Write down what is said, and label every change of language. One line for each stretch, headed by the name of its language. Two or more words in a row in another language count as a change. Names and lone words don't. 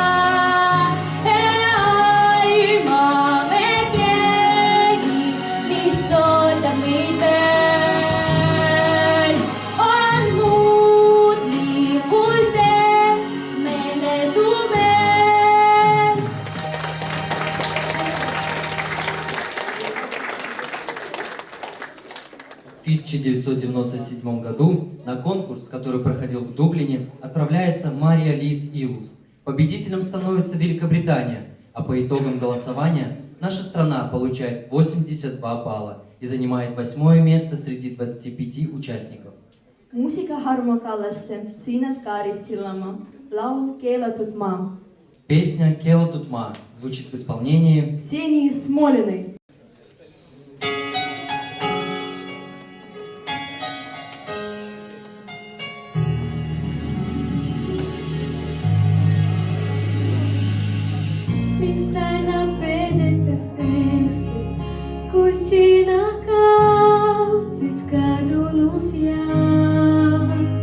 Estonian: Aimame keegi, mis ootab meid veel, on muutlikul teel, meile tumev.
Russian: В 1997 году на конкурс, который проходил в Дублине, отправляется Мария Лис Илус. Победителем становится Великобритания, а по итогам голосования наша страна получает 82 балла и занимает 8-е место среди 25 участников.
Estonian: Muusika Harmo Kallaste, Sinet Kaaris Sillamaa, laul Keelatud maa.
Russian: Песня «Keelatud maa» звучит в исполнении Ksenii Smoliной.
Estonian: Miks aina peset ja peeksid, kui sina kaotsid kadunud jääd?